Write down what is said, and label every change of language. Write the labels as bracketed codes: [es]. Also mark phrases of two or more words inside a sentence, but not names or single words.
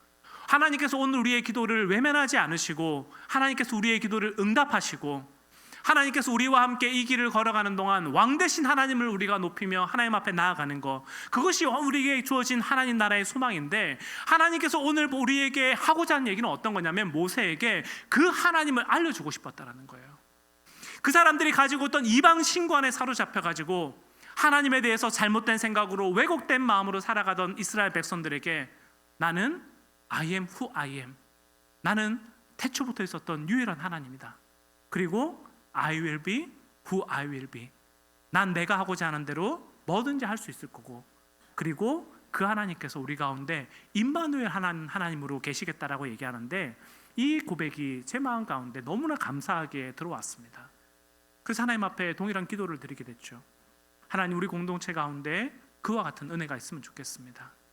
[ko] 하나님께서 오늘 우리의 기도를 외면하지 않으시고 하나님께서 우리의 기도를 응답하시고, 하나님께서 우리와 함께 이 길을 걸어가는 동안 왕 되신 하나님을 우리가 높이며 하나님 앞에 나아가는 것, 그것이 우리에게 주어진 하나님 나라의 소망인데, 하나님께서 오늘 우리에게 하고자 하는 얘기는 어떤 거냐면, 모세에게 그 하나님을 알려주고 싶었다라는 거예요. 그 사람들이 가지고 있던 이방 신관에 사로잡혀가지고 하나님에 대해서 잘못된 생각으로 왜곡된 마음으로 살아가던 이스라엘 백성들에게 나는 [en] I am who I am, [ko] 나는 태초부터 있었던 유일한 하나님이다. [en] 그리고 I will be who I will be, [ko] 난 내가 하고자 하는 대로 뭐든지 할 수 있을 거고, 그리고 그 하나님께서 우리 가운데 임마누엘 하나님으로 계시겠다라고 얘기하는데, 이 고백이 제 마음 가운데 너무나 감사하게 들어왔습니다. 그래서 하나님 앞에 동일한 기도를 드리게 됐죠. 하나님, 우리 공동체 가운데 그와 같은 은혜가 있으면 좋겠습니다.